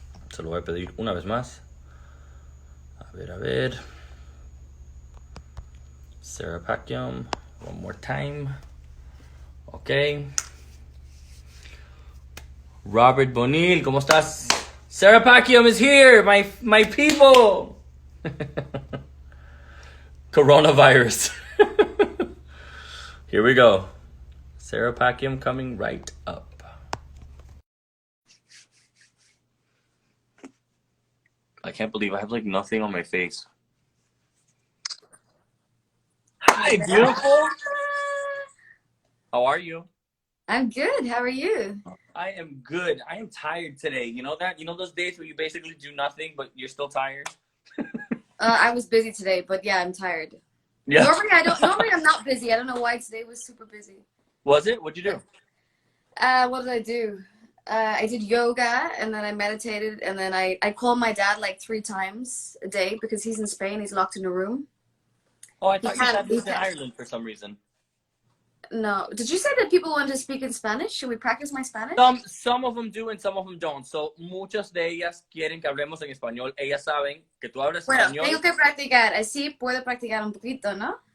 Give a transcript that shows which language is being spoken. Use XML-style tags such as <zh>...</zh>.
<es>Se lo voy a pedir una vez más. A ver.</es> <en>Sarah Packiam. One more time. Ok.</en> <es>Robert Bonil, ¿cómo estás?</es> <en>Sarah Packiam is here, my people. Coronavirus. Here we go. Sarah Packiam coming right up. I can't believe I have like nothing on my face. Hi, beautiful. How are you? I'm good. How are you? I am good. I am tired today. You know that? You know those days where you basically do nothing, but you're still tired? I was busy today, but yeah, I'm tired. Yeah. Normally I'm not busy. I don't know why today was super busy. Was it? What'd you do? What did I do? I did yoga, and then I meditated, and then I called my dad like 3 times a day because he's in Spain. He's locked in a room. Oh, I thought you said he was in Ireland for some reason. No. Did you say that people want to speak in Spanish? Should we practice my Spanish? Some of them do and some of them don't.</en> <es>So, muchas de ellas quieren que hablemos en español. Ellas saben que tú hablas español. Tengo que practicar. Así puedo practicar un poquito, ¿no?</es>